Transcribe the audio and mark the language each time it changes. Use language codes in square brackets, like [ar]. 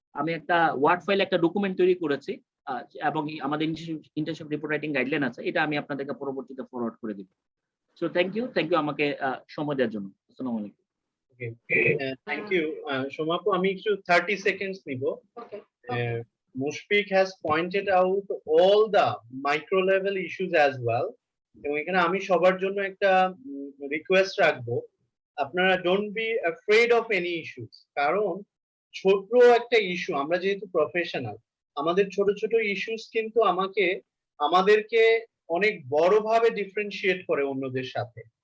[bn] আমি একটা word file একটা ডকুমেন্ট তৈরি করেছি এবং আমাদের ইন্টার্নশিপ রিপোর্ট রাইটিং গাইডলাইন আছে, এটা আমি আপনাদেরকে পরবর্তীতে ফরওয়ার্ড করে দিব। সো থ্যাংক ইউ আমাকে সময় দেওয়ার জন্য। আসসালামু আলাইকুম। [en] Okay, thank you, Shomapu. [bn] আমি একটু [en] 30 seconds [bn] নিব। [en] Mushfiq has pointed out all the micro level issues as well. [bn] এবং এখানে আমি সবার জন্য একটা রিকোয়েস্ট রাখবো, আপনারা [en] Don't be afraid of any issues. [bn] কারণ ছোট একটা ইস্যু, আমরা যেহেতু প্রফেশনাল, আমাদের ছোট ছোট ইস্যুস কিন্তু আমাদেরকে অনেক বড়ভাবে ডিফারেন্সিয়েট করে অন্যদের সাথে।